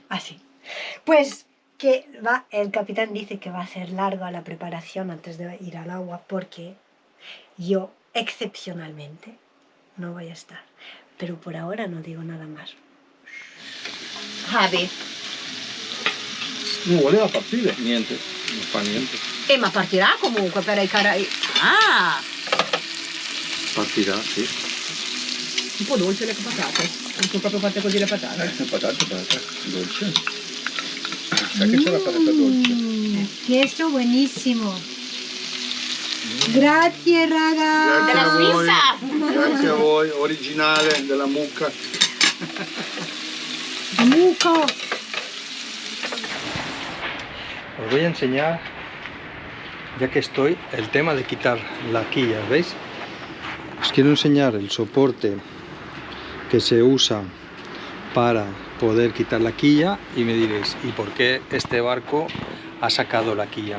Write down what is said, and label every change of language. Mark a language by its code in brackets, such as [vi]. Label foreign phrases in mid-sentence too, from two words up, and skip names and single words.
[es] Así. Pues que el capitán dice que va a ser larga la preparación antes de ir al agua porque yo excepcionalmente no voy a estar. Pero por ahora no digo nada más. Javi. [it] Non voleva partire? Niente, non fa niente. Ma partirà comunque per i Caraibi. Ah! Partirà, sì. Un po' dolce le patate. Non sono proprio fatte così le patate. Patate, dolce. Sa che c'è la patata dolce. Queso buonissimo. Grazie raga. Grazie a voi. Grazie a voi, originale della mucca. Muco. [es] Os voy a enseñar, ya que estoy, el tema de quitar la quilla, ¿veis? Os quiero enseñar el soporte que se usa para poder quitar la quilla y me diréis, ¿y por qué este barco ha sacado la quilla, no?